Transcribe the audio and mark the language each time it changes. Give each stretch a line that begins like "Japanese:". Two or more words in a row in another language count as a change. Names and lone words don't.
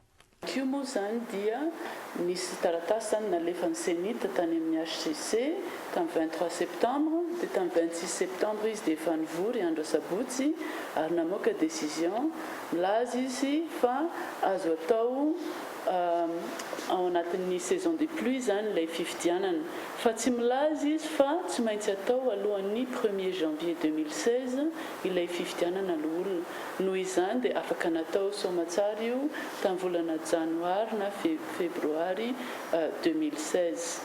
Malagasy: Io moa zany dia nisy taratasy zany nalefan'ny senita tany amin'ny HCC tamin'ny 23 septembre dia tamin'ny 26 septembre izy dia efa nivory andro sabotsy ary namoaka décision milaza izy fa azo atao ao anatin'ny
French: saison des pluies
Malagasy: zany ilay fifidianana fa tsy milaza izy fa tsy maintsy atao alohan'ny 1er janvier 2016 ilay fifidianana olona noho izany dia afaka natao somatsara io tamin'ny volana janoary na febroary 2016.